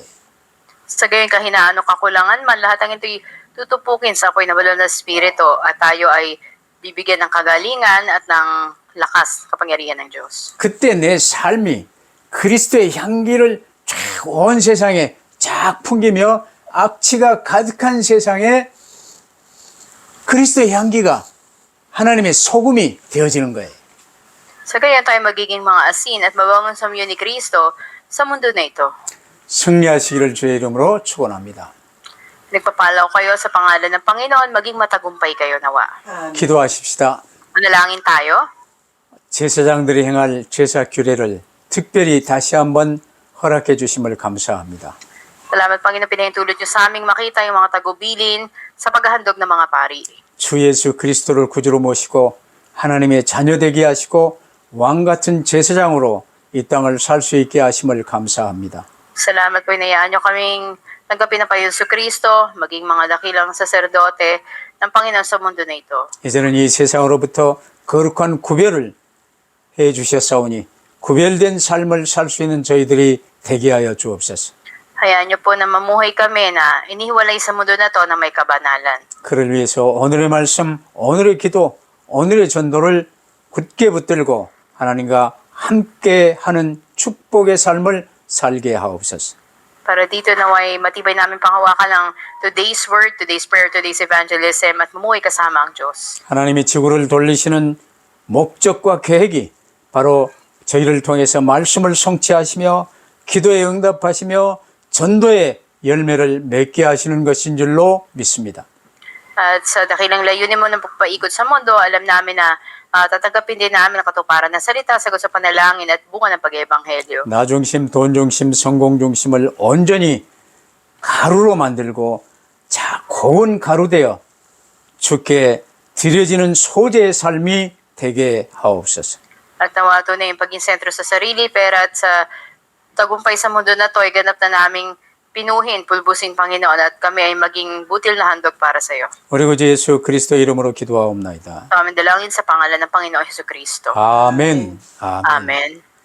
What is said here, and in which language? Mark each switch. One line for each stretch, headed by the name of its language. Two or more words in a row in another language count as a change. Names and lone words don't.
Filipino: Sa gayon kahinaan o kakulangan man, lahat ang ito'y tutupukin sa apoy na banal na spirito at tayo ay bibigyan ng kagalingan at ng lakas, kapangyarihan ng Diyos.
Korean: 그때 내 삶이 그리스도의 향기를 쫙 온 세상에 쫙 풍기며 악취가 가득한 세상에 그리스도의 향기가 하나님의 소금이 되어지는 거예요.
Filipino: Sa gayon tayo magiging mga asin at mabangong samyo ni Kristo sa mundo na ito.
Korean: 승리하시기를 주의 이름으로 축원합니다.
Filipino: Nagpapalaw kayo sa pangalan ng Panginoon, maging matagumpay kayo nawa.
Korean: 기도하십시다.
Filipino: Manalangin tayo.
Korean: 제사장들이 행할 제사 규례를 특별히 다시 한번 허락해 주심을 감사합니다.
Filipino: Salamat Panginoon, pinahintulot niyo sa aming makita yung mga tagubilin sa paghahandog ng mga pari.
Korean: 주 예수 그리스도를 구주로 모시고 하나님의 자녀되게 하시고 왕 같은 제사장으로 이 땅을 살 수 있게 하심을 감사합니다.
Filipino: Salamat po, inayaan niyo kaming tanggapin na pa Yesu Kristo, maging mga dakilang saserdote ng Panginoon sa mundo na ito.
Korean: 이제는 이 세상으로부터 거룩한 구별을 해 주셨사오니 구별된 삶을 살 수 있는 저희들이 되게 하여 주옵소서.
Filipino: Hayaan niyo po na mamuhay kami na inihiwalay sa mundo na to na may kabanalan.
Korean: 그를 위해서 오늘의 말씀, 오늘의 기도, 오늘의 전도를 굳게 붙들고 하나님과 함께하는 축복의 삶을 살게 하옵소서.
Filipino: Para dito naway matibay namin panghawakan ng
English: today's word, today's prayer, today's evangelism
Filipino: at mamuhay kasama ang Diyos.
Korean: 하나님이 지구를 돌리시는 목적과 계획이 바로 저희를 통해서 말씀을 성취하시며 기도에 응답하시며 전도의 열매를 맺게 하시는 것인 줄로 믿습니다.
Filipino: At sa dakilang layunin mo ng pagpaikot sa mundo, alam namin na tatanggapin din namin ang katuparan ng salita, sagot sa panalangin at bunga ng pag-ebanghelyo.
Korean: 나 중심, 돈 중심, 성공 중심을 온전히 가루로 만들고 고운 가루 되어 주께 드려지는 소재의 삶이 되게 하옵소서.
Filipino: At nawa na yung paging sentro sa sarili, pera at sa tagumpay sa mundo na to ay ganap na naming pinuhin, pulbusin, Panginoon, at kami ay maging butil na handog para sa iyo.
Korean: 우리 구주 예수 그리스도 이름으로 기도하옵나이다.
Filipino: Sa aming dalangin sa pangalan ng Panginoong Hesukristo.
Korean: 아멘. 아멘.
Filipino: Amen.